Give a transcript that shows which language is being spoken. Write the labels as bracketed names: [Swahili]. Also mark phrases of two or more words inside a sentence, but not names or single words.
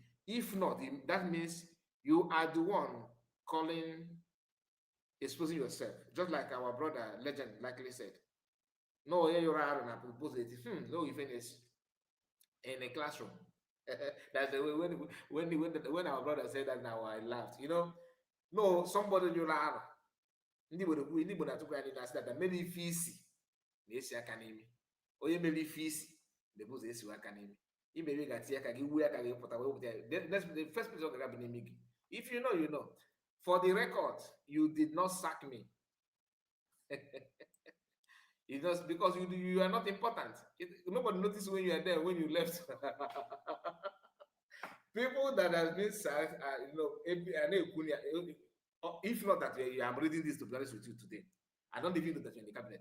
[English] If not, that means you are the one exposing yourself. Just like our brother Legend likely said. No, you're right, and I propose it. No, you finish in a classroom. That's the way when our brother said that, now I laughed. No, somebody you are. [Igbo] Ndị Igbo na-atụkwa ya n'ihu asị that mere ife isi na-esi aka n'imi. Onye mere ife isi na-ebu ụzọ esiwe aka n'imi. Imere ga-atinye aka gị, wuo aka gị pụta wee wepụta. [English] The first place [Igbo] ọ ga-aga bụ n'imi gị. [English] If you know, you know. For the record, you did not sack me. It's just because you are not important. Nobody noticed when you are there, when you left. People that have been sacked are, if not that I'm reading this to be honest with you today, I don't even know that you're in the cabinet.